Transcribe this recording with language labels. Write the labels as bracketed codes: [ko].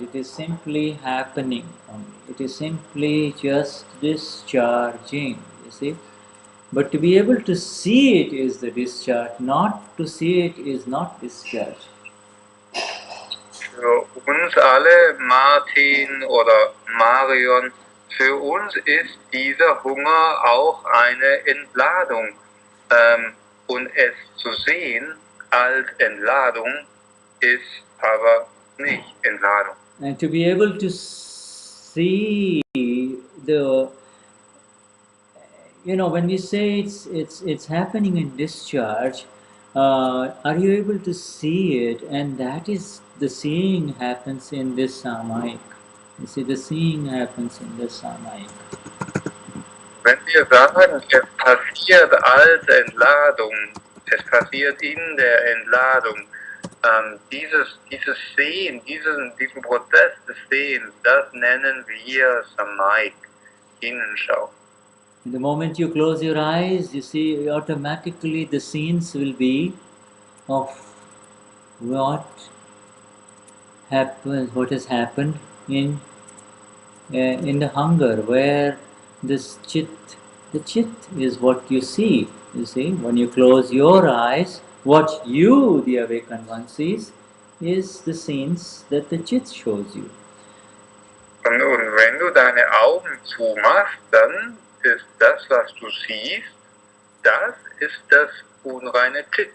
[en] It is simply happening only. It is simply just discharging, you see. But to be able to see it is the discharge. Not to see it is not discharge. [de] Für uns alle, Martin oder Marion, für uns ist dieser Hunger auch eine Entladung. Und es zu sehen als Entladung ist aber nicht Entladung. [en] And to be able to see the, when we say it's happening in discharge, are you able to see it? And that is the seeing happens in this Samayik. You see, the seeing happens in this Samayik. [de] Wenn wir sagen, es passiert als Entladung, es passiert in der Entladung, dieses Sehen, diesen Prozess des Sehens, das nennen wir Samayik, Innenschau. [en] The moment you close your eyes, you see automatically the scenes will be of what has happened in the hunger, where the chit is what you see. You see, when you close your eyes, what you, the awakened one, sees is the scenes that the chit shows you. [de] Und wenn du deine Augen zumachst, dann ist das, was du siehst, das ist das unreine Chit.